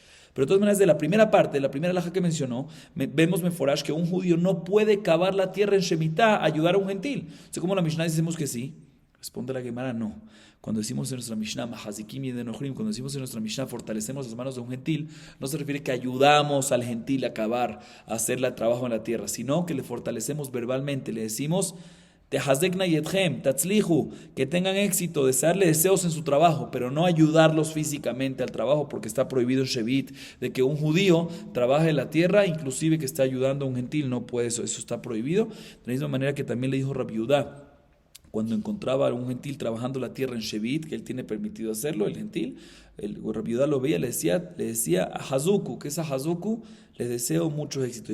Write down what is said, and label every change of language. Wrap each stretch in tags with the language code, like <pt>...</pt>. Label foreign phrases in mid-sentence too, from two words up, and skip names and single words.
<es>Pero de todas maneras, de la primera parte, la primera alhaja que mencionó, vemos meforash que un judío no puede cavar la tierra en Shemitah, ayudar a un gentil. O sea, como la Mishnah decimos que sí, responde la Gemara, no. Cuando decimos en nuestra Mishnah,</es> <he>מחזיקים ידי נכרים,</he> <es>cuando decimos en nuestra Mishnah, fortalecemos las manos de un gentil, no se refiere que ayudamos al gentil a cavar, a hacer el trabajo en la tierra, sino que le fortalecemos verbalmente, le decimos,</es> <he>תחזקנה ידיכם, תצליחו,</he> <es>que tengan éxito, desearle deseos en su trabajo, pero no ayudarlos físicamente al trabajo, porque está prohibido en Shevit, de que un judío trabaje en la tierra, inclusive que esté ayudando a un gentil, no puede eso está prohibido. De la misma manera que también le dijo Rabbi Yudá, cuando encontraba a un gentil trabajando la tierra en Shevit, que él tiene permitido hacerlo, el gentil, el Rabbi Yudá lo veía, le decía a Hazuku, que es a Hazuku, le deseo mucho éxito.</es>